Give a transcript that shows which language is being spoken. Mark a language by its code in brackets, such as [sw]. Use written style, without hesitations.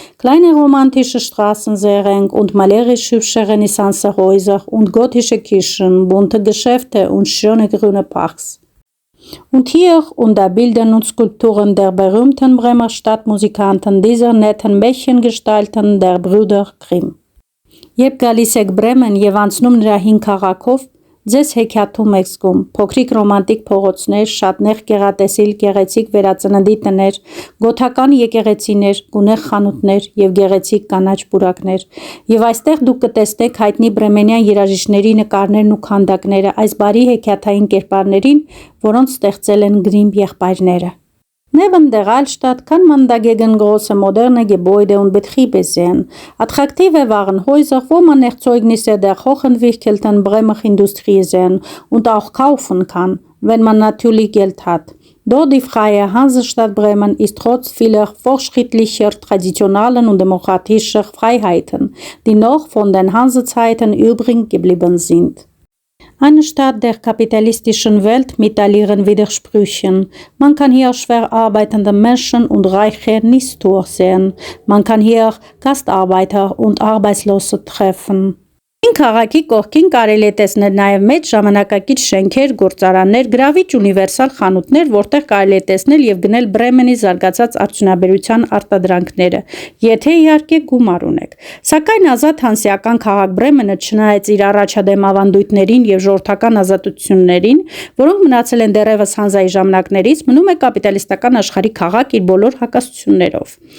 [de] Kleine romantische Straßen, sehr eng und malerisch hübsche Renaissancehäuser und gotische Kirchen, bunte Geschäfte und schöne grüne Parks. Und hier unter Bildern und Skulpturen der berühmten Bremer Stadtmusikanten, dieser netten Märchengestalten der Brüder Grimm. [hy] Երբ գալիս եք Բրեմեն եւ անցնում նրա հին քաղաքով, ձեզ հեքիաթում եք զգում փոքրիկ ռոմանտիկ փողոցներ, շատ նեղ գեղատեսիլ գեղեցիկ վերածննդի տներ, գոթական եկեղեցիներ, գունեղ խանութներ եւ գեղեցիկ կանաչ պուրակներ։ Եվ այստեղ դուք կտեսնեք հայտնի բրեմենյան երաժիշտների նկարներն ու քանդակները, այս բարի հեքիաթային կերպարներին, որոնց ստեղծել են Գրիմ եղբայրները։ [de] Neben der Altstadt kann man dagegen große moderne Gebäude und Betriebe sehen. Attraktive Warenhäuser, wo man Erzeugnisse der hochentwickelten Bremer Industrie sehen und auch kaufen kann, wenn man natürlich Geld hat. Dort die freie Hansestadt Bremen ist trotz vieler fortschrittlicher, traditionellen und demokratischer Freiheiten, die noch von den Hansezeiten übrig geblieben sind. Eine Stadt der kapitalistischen Welt mit all ihren Widersprüchen. Man kann hier schwer arbeitende Menschen und Reiche nicht durchsehen. Man kann hier Gastarbeiter und Arbeitslose treffen. [hy] Քաղաքի կողքին կարելի է տեսնել նաև մեծ ժամանակակից շենքեր, գործարաններ, գրավիչ ունիվերսալ խանութներ, որտեղ կարելի է տեսնել եւ գնել Բրեմենի զարգացած արդյունաբերության արտադրանքները, եթե իհարկե գումար ունեք։ Սակայն ազատ հանսիական քաղաք Բրեմենը, չնայած իր առաջադեմ ավանդույթներին եւ ժողովրդական ազատություններին, որոնք մնացել են դեռևս հանզայի ժամանակներից, մնում է կապիտալիստական աշխարհի քաղաք իր բոլոր հակասություններով։